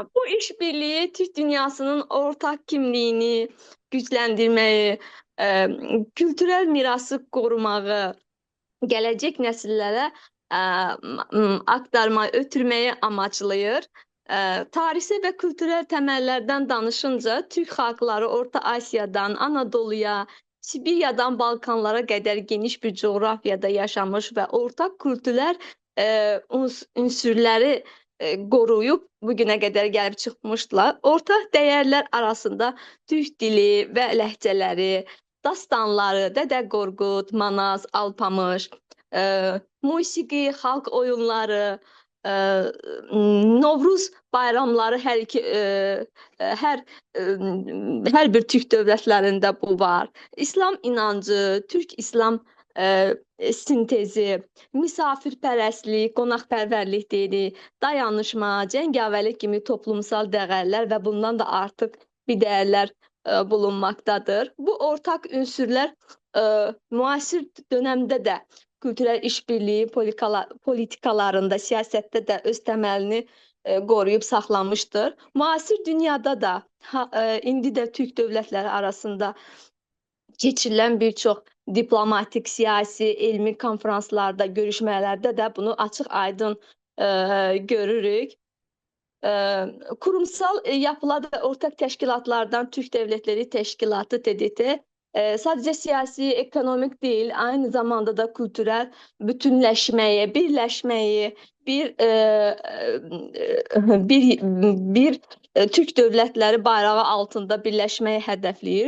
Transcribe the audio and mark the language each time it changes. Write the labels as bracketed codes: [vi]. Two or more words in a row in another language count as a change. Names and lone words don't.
[tr] Bu işbirliği Türk dünyasının ortak kimliğini güçlendirmeyi, kültürel mirası korumağı, gelecek nesillere aktarmayı, ötürmeyi amaçlayır. Tarihsel ve kültürel temellerden danışınca Türk halkları Orta Asya'dan Anadolu'ya, Sibirya'dan Balkanlara kadar geniş bir coğrafyada yaşamış ve ortak kültürel unsurları [az] qoruyub bugünə qədər gəlib çıxmışlar. Ortak dəyərlər arasında Türk dili və ləhcələri, dastanları, Dədə Qorqud, Manaz, Alpamış, musiqi, xalq oyunları, e, Novruz bayramları hər hər bir Türk dövlətlərində bu var. İslam inancı, Türk İslam sintezi, misafirpərəstlik, qonaqpərvərlik deyirik, dayanışma, cəngavərlik kimi toplumsal dəyərlər və bundan da artıq bir dəyərlər bulunmaktadır. [tr] Bu ortak ünsürlər müasir dönemde de kültürel işbirliği politikalarında, siyasette de [az] öz təməlini qoruyub saxlamışdır. Müasir dünyada da indi də Türk dövlətləri arasında keçirilən bir çox diplomatik, siyasi, elmi konferanslarda, görüşmələrdə də bunu açıq-aydın görürük. [tr] Kurumsal yapılarda ortak teşkilatlardan Türk Devletleri Teşkilatı TDT sadece siyasi, ekonomik değil, aynı zamanda da kültürel bütünleşmeyi, birleşmeyi, bir Türk devletleri bayrağı altında birleşmeyi hedefleyir.